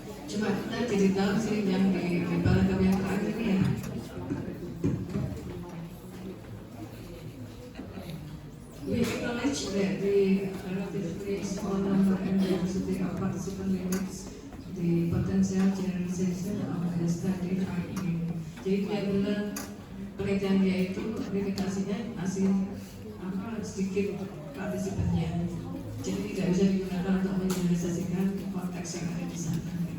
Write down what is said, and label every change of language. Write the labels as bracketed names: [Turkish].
[Indonesian] Cuma kita jadi tahu sih yang di paragraf yang terakhir ini ya. [English] We acknowledge that the relatively small number and diversity of participant limits the potential generalization of the study finding. [Indonesian] Jadi dia bilang penelitian dia itu limitasinya masih sedikit partisipannya, jadi tidak bisa digunakan untuk menjelaskan konteks yang ada di sana.